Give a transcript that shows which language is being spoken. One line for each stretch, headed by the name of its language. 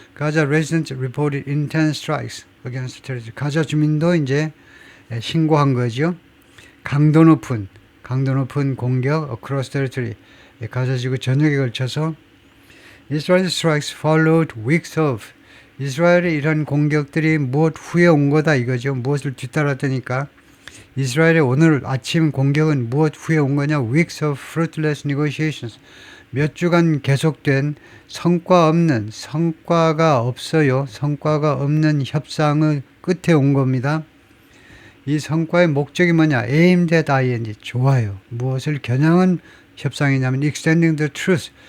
English: 가자 residents reported intense strikes against terrorism.
Korean: 가자 주민도 이제 신고한 거죠. 강도 높은 공격
English: across territory
Korean: 가자 지구 전역에 걸쳐서
English: Israel strikes followed weeks of
Korean: 이스라엘의 이런 공격들이 무엇 후에 온 거다 이거죠. 무엇을 뒤따랐다니까 이스라엘의 오늘 아침 공격은 무엇 후에 온 거냐?
English: Weeks of fruitless negotiations.
Korean: 몇 주간 계속된 성과가 없는 협상의 끝에 온 겁니다. 이 성과의 목적이 뭐냐? aimed at ing. 좋아요. 무엇을 겨냥한 협상이냐면
English: extending the truce.